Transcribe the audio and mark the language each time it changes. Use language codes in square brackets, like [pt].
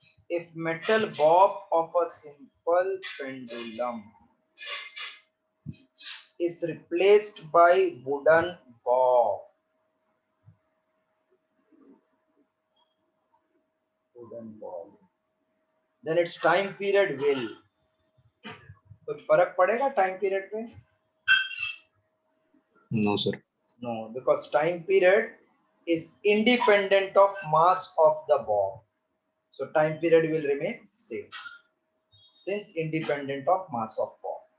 [en] If metal bob of a simple pendulum is replaced by wooden bob, then its time period will. [hi] कुछ फर्क पड़ेगा time period पे? [en] No, sir. No, because time period is independent of mass of the bob. So time period will remain same since independent of mass of bob.